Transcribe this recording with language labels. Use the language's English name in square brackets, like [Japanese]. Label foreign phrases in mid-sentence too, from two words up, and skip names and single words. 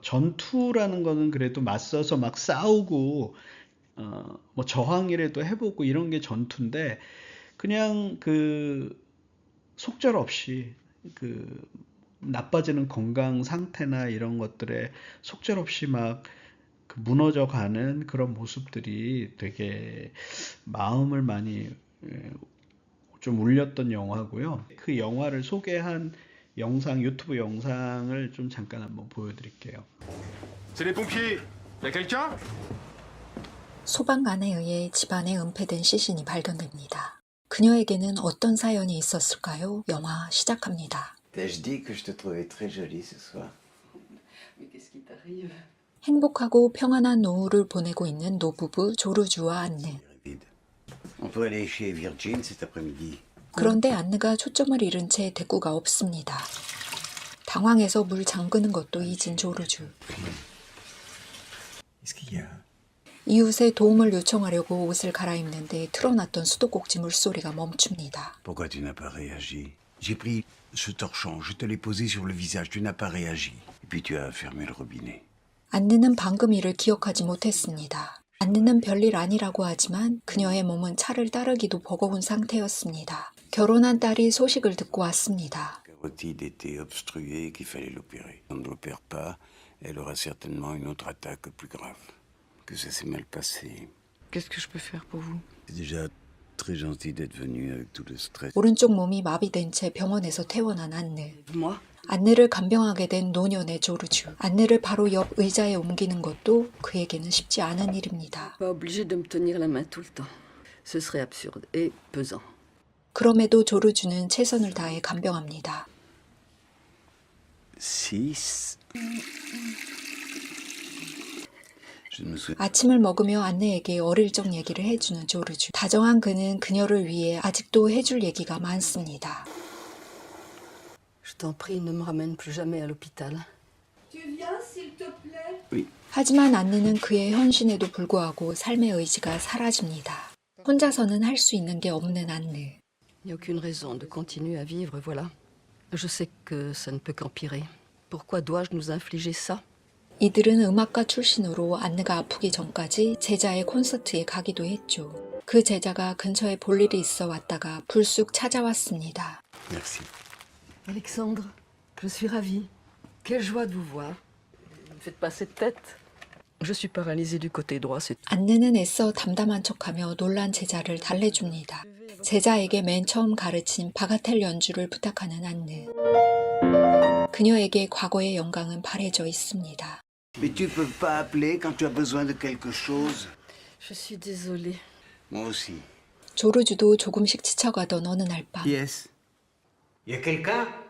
[Korean] 전투라는 거는 그래도 맞서서 막 싸우고 뭐 저항이라도 해보고 이런 게 전투인데 그냥 그 속절없이 그 나빠지는 건강 상태나 이런 것들에 속절없이 막 그 무너져 가는 그런 모습들이 되게 마음을 많이 좀 울렸던 영화고요. 그 영화를 소개한 영상, 유튜브 영상을 좀 잠깐 한번 보여드릴게요. [French] C'est les pompiers. Y a quelqu'un? [Korean] 소방관에 의해 집안에 은폐된 시신이 발견됩니다. 그녀에게는 어떤 사연이 있었을까요? 영화 시작합니다. [French] T'ai-je dit que je te trouvais très jolie ce soir? Mais qu'est-ce qui t'arrive? [Korean] 행복하고 평안한 노후를 보내고 있는 노부부 조르주와 안느. [French] Vide. On peut aller chez Virgin cet après-midi. [Korean] 그런데 안느가 초점을 잃은 채 대꾸가 없습니다. 당황해서 물 잠그는 것도 잊은 조르주. [French] Qu'est-ce qu'il y a? [Korean] 이웃의 도움을 요청하려고 옷을 갈아입는데 틀어놨던 수도꼭지 물소리가 멈춥니다. [French] Pourquoi tu n'as pas réagi? J'ai pris ce torchon, je te l'ai posé sur le visage, tu n'as pas réagi. Et puis tu as fermé le robinet. [Korean] 안느는 방금 일을 기억하지 못했습니다. 안느는 별일 아니라고 하지만 그녀의 몸은 차를 따르기도 버거운 상태였습니다. 결혼한 딸이 소식을 듣고 왔습니다. [French] Carotide était obstruée et qu'il fallait l'opérer. On ne l'opère pas, elle aura certainement une autre attaque plus grave. Que ça s'est mal passé. Qu'est-ce que je peux faire pour vous? C'est déjà très gentil d'être venu avec tout le stress. [Korean] 오른쪽 몸이 마비된 채 병원에서 퇴원한 안느. [French] Moi? [Korean] 안느를 간병하게 된 노년의 조르주. 안느를 바로 옆 의자에 옮기는 것도 그에게는 쉽지 않은 일입니다. [French] Pas obligé de me tenir la main tout le temps. Ce serait absurde et pesant. [Korean] 그럼에도 조르주는 최선을 다해 간병합니다. [French] 6. Je ne me souviens. [Korean] 아침을 먹으며 안느에게 어릴 적 얘기를 해주는 조르주. 다정한 그는 그녀를 위해 아직도 해줄 얘기가 많습니다. [French] Je t'en prie, ne me ramène plus jamais à l'hôpital. [Korean] 하지만 안느는 그의 헌신에도 불구하고 삶의 의지가 사라집니다. 혼자서는 할 수 있는 게 없는 안느. [French] Il n'y a aucune raison de continuer à vivre, voilà. Je sais que ça ne peut qu'empirer. Pourquoi dois-je nous infliger ça? [Korean] 이들은 음악가 출신으로 안느가 아프기 전까지 제자의 콘서트에 가기도 했죠. 그 제자가 근처에 볼 일이 있어 왔다가 불쑥 찾아왔습니다. [French] Merci. Alexandre, je suis ravie. Quelle joie de vous voir. Ne me faites pas cette tête. Je suis paralysée du côté droit, c'est tout. [Korean] 안느는 애써 담담한 척하며 놀란 제자를 달래줍니다. 제자에게 맨 처음 가르친 바가텔 연주를 부탁하는 안느. 그녀에게 과거의 영광은 바래져 있습니다. [French] Mais tu peux pas appeler quand tu as besoin de quelque chose? Je suis désolée. Moi aussi. [Korean] 조르주도 조금씩 지쳐가던 어느 날 밤. [French] Yes. Y a quelqu'un?